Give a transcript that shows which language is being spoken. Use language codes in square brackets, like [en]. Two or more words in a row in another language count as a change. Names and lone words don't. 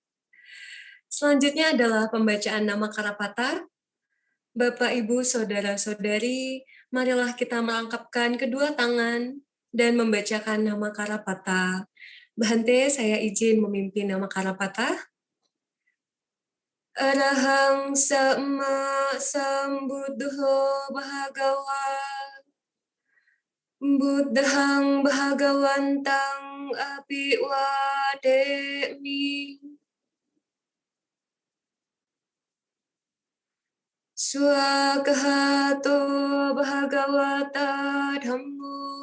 [id] Selanjutnya adalah pembacaan nama Karapata. Bapak, Ibu, Saudara-saudari, marilah kita merangkapkan kedua tangan dan membacakan nama Karapata. Bhante, saya izin memimpin nama Karapata. [pi] Arahang Sama Sambuddho Bhagawa Buddhang Bhagawantang Apiwademi Swagahato Bhagawata Dhammo